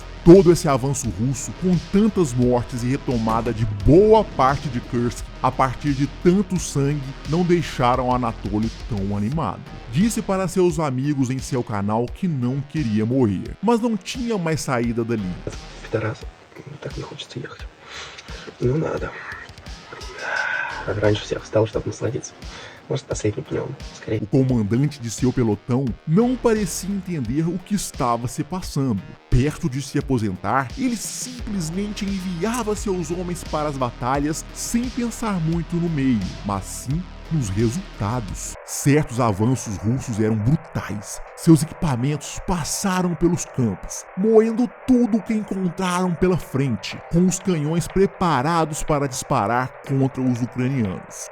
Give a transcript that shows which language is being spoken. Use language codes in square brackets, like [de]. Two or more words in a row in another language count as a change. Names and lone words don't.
[pt] Todo esse avanço russo, com tantas mortes e retomada de boa parte de Kursk a partir de tanto sangue, não deixaram Anatoly tão animado. Disse para seus amigos em seu canal que não queria morrer, mas não tinha mais saída dali. [ru] Пидорас, так не хочется ехать. Ну надо. Как раньше всех встал, чтобы насладиться. Может, последним днем. Скорее. [pt] O comandante de seu pelotão não parecia entender o que estava se passando. Perto de se aposentar, ele simplesmente enviava seus homens para as batalhas sem pensar muito no meio, mas sim nos resultados. Certos avanços russos eram brutais. Seus equipamentos passaram pelos campos, moendo tudo o que encontraram pela frente, com os canhões preparados para disparar contra os ucranianos.